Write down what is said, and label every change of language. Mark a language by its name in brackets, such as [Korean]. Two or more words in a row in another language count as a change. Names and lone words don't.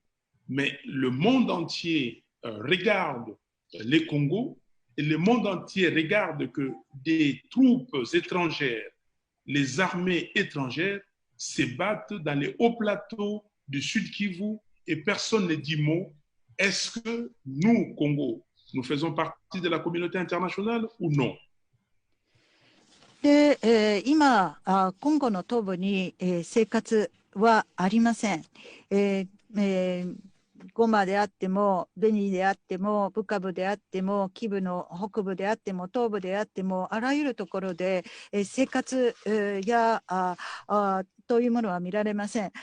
[French] Mais le monde entier regarde les Congos et le monde entier regarde que des troupes étrangères, les armées étrangères se battent dans les hauts plateaux du sud Kivu et personne ne dit mot. Est-ce que nous, Congo, nous faisons partie de la communauté internationale ou non? [Japanese] で、今コンゴの東部に、生活はありません。ゴマであっても、ベニであっても、ブカブであっても、キブの北部であっても、東部であっても、あらゆるところで、生活、やというものは見られません。